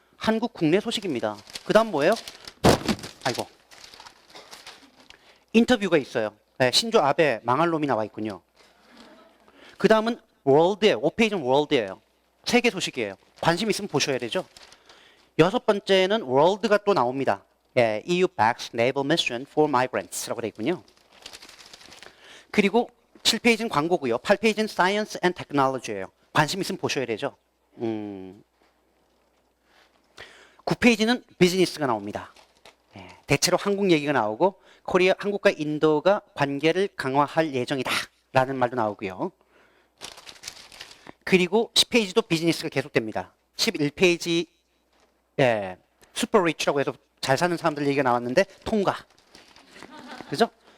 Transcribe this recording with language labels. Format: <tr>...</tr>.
<ko>한국 국내 소식입니다. 그 다음 뭐예요? 아이고. 인터뷰가 있어요. 신조 아베 망할 놈이 나와 있군요. 그 다음은 월드예요. 5페이지는 월드예요. 세계 소식이에요. 관심 있으면 보셔야 되죠. 6번째는 월드가 또 나옵니다.</ko> <en>예, EU backs naval mission for migrants</en> <ko>라고 되어 있군요. 그리고 7페이지는 광고고요. 8페이지는 science and technology예요. 관심 있으면 보셔야 되죠. 9페이지는 비즈니스가 나옵니다. 예, 대체로 한국 얘기가 나오고 코리아, 한국과 인도가 관계를 강화할 예정이다 라는 말도 나오고요. 그리고 10페이지도 비즈니스가 계속됩니다. 11페이지 예, 슈퍼 리치라고 해서 잘 사는 사람들 얘기가 나왔는데 통과. 그죠?</ko>